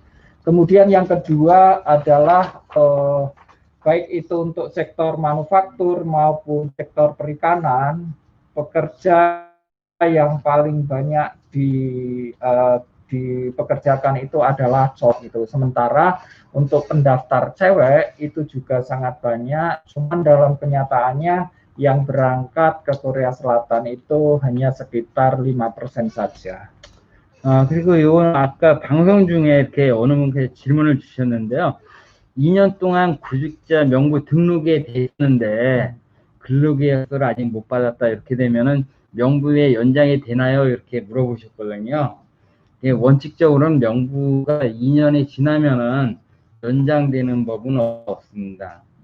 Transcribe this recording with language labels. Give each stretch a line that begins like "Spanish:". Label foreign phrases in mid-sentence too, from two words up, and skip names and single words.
Indonesian: Kemudian yang kedua adalah baik itu untuk sektor manufaktur maupun sektor perikanan, pekerja yang paling banyak dipekerjakan itu adalah cowok itu. Sementara untuk pendaftar cewek itu juga sangat banyak, cuman dalam kenyataannya yang berangkat ke Korea Selatan itu hanya sekitar 5% saja.
Korean: 그리고 이건 아까 방송 중에 이렇게 어느 분께서 질문을 주셨는데요. 2년 동안 구직자 명부 등록에 돼 있는데 근로계약서를 아직 못 받았다 이렇게 되면은 명부에 연장이 되나요? 이렇게 물어보셨거든요. 원칙적으로는 명부가 2년이 지나면은 연장되는 법은 없습니다.